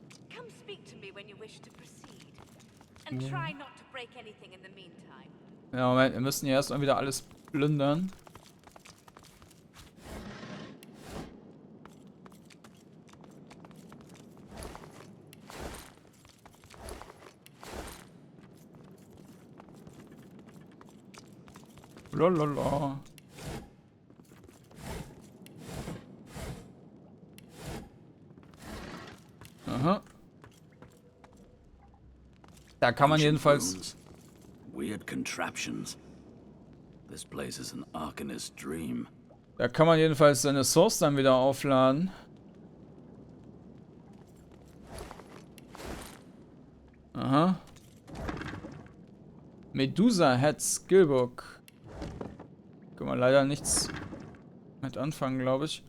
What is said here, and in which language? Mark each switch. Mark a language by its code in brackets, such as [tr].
[en] Come speak to me when you wish to proceed. And try not to break anything in the meantime. [de] Ja, Moment, wir müssen hier erstmal wieder alles plündern. Lolala. Aha. Da kann man jedenfalls... [en] Weird contraptions. This place is an Arcanist dream. [de] Da kann man jedenfalls seine Source dann wieder aufladen. Aha. Medusa Head Skillbook. Kann man leider nichts mit anfangen, glaube ich.